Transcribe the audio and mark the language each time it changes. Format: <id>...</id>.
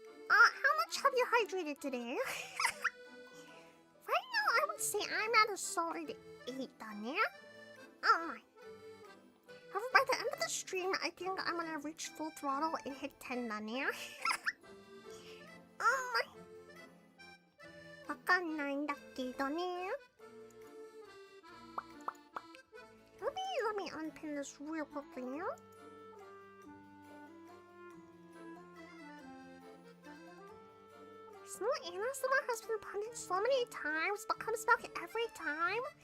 <en>How much have you hydrated today? Right now, I would say I'm at a solid 8, Dania. Oh my. However, by the end of the stream, I think I'm gonna reach full throttle and hit 10, Dania. Oh my.</en> <ja>わかんないんだけどね.</ja> <en>Let me unpin this real quickly now. Small Anna-sama has been punished so many times, but comes back every time.</en>